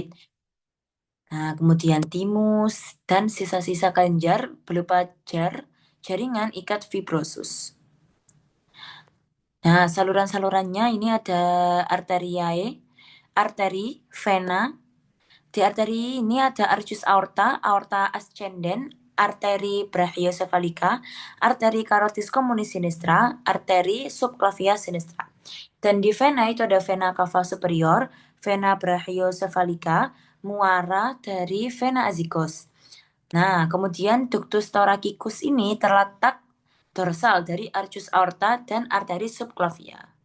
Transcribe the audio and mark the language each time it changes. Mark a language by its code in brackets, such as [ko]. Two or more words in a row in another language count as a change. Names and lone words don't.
[id] Nah, kemudian timus dan sisa-sisa kelenjar berupa jaringan ikat fibrosus. Nah, saluran-salurannya ini ada arteriae, arteri, vena. Di arteri ini ada arcus aorta, aorta ascendens, arteri brachiocephalica, arteri carotis communis sinistra, arteri subclavia sinistra. Dan di vena itu ada vena cava superior, vena brachiocephalica, muara dari vena azygos. Nah, kemudian ductus thoracicus ini terletak dorsal dari arcus aorta dan arteri subclavia.